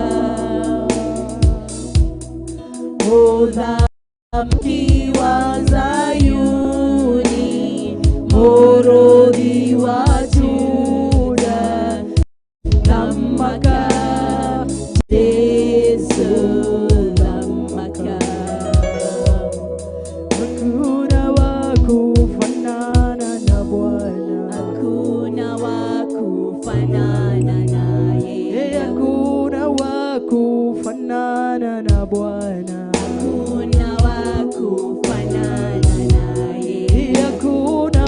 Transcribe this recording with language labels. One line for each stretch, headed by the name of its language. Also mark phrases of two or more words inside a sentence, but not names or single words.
Kikuyu: muthamaki wa Zayuni muruthi wa Juda thamaka Jesu thamaka hakuna
Swahili: wa kufanana na Bwana hakuna wa kufanana naye hakuna wa kufanana na Bwana hakuna wa kufanana naye hakuna